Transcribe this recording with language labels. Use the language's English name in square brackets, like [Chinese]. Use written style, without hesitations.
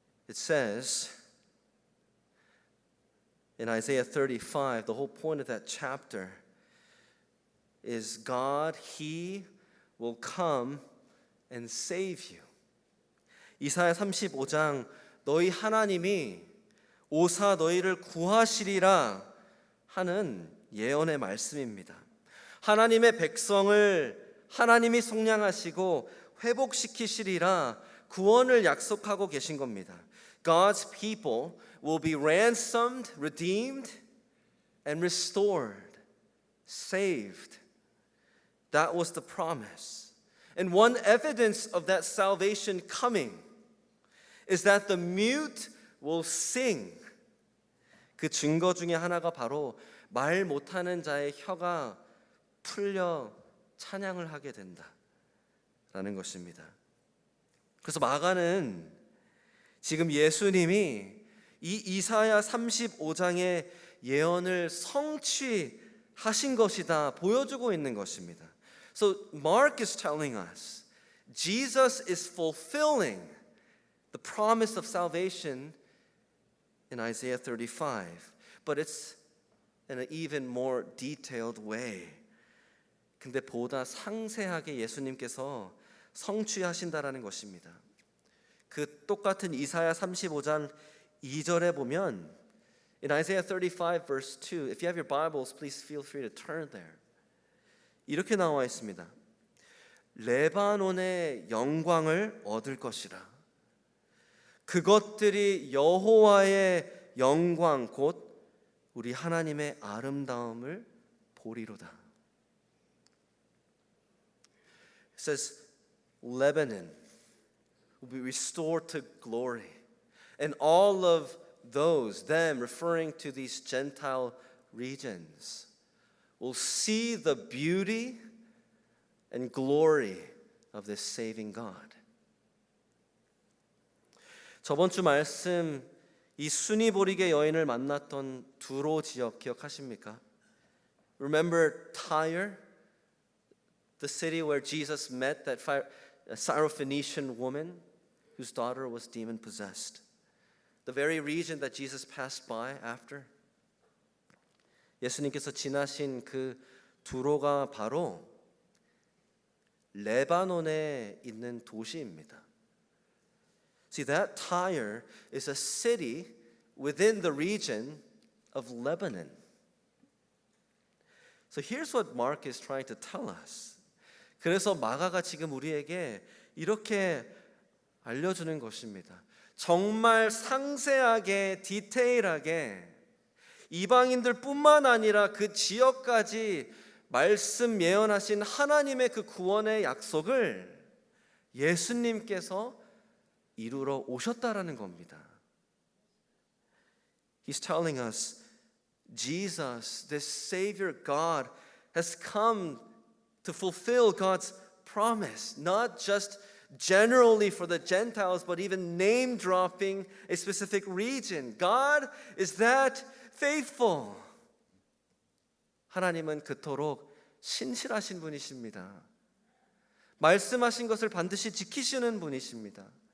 [English] It says in Isaiah 35, the whole point of that chapter is God, He will come and save you. [Korean] 이사야 35장 너희 하나님이 오사 너희를 구하시리라 하는 예언의 말씀입니다. 하나님의 백성을 하나님이 속량하시고 회복시키시리라 구원을 약속하고 계신 겁니다. [English] God's people will be ransomed, redeemed, and restored, saved. That was the promise. And one evidence of that salvation coming is that the mute will sing. [Korean] 그 증거 중에 하나가 바로 말 못하는 자의 혀가 풀려 찬양을 하게 된다라는 것입니다. 그래서 마가는 지금 예수님이 이 이사야 35장의 예언을 성취하신 것이다 보여주고 있는 것입니다. [English] So Mark is telling us Jesus is fulfilling the promise of salvation in Isaiah 35, but it's in an even more detailed way. [Korean] 근데 보다 상세하게 예수님께서 성취하신다라는 것입니다. 그 똑같은 이사야 35장 2절에 보면 [English] in Isaiah 35 verse 2, if you have your Bibles, please feel free to turn there. [Korean] 이렇게 나와 있습니다. 레바논의 영광을 얻을 것이라. 그것들이 여호와의 영광 곧 우리 하나님의 아름다움을 보리로다. [English] It says Lebanon will be restored to glory. And all of those, them referring to these Gentile regions, will see the beauty and glory of this saving God. [Korean] 저번 주 말씀 이 순이보리게 여인을 만났던 두로 지역 기억하십니까? [English] Remember Tyre, the city where Jesus met that Syrophoenician woman whose daughter was demon possessed. The very region that Jesus passed by after. [Korean] 예수님께서 지나신 그 두로가 바로 레바논에 있는 도시입니다. [English] See, that Tyre is a city within the region of Lebanon. So here's what Mark is trying to tell us. [Korean] 그래서 마가가 지금 우리에게 이렇게 알려주는 것입니다. 정말 상세하게 디테일하게 이방인들뿐만 아니라 그 지역까지 말씀 예언하신 하나님의 그 구원의 약속을 예수님께서 이루러 오셨다라는 겁니다. [English] He's telling us Jesus, this Savior God, has come to fulfill God's promise, not just generally for the Gentiles, but even name dropping a specific region. God is that faithful. [Korean] 하나님은 그토록 신실하신 분이십니다. 말씀하신 것을 반드시 지키시는 분이십니다.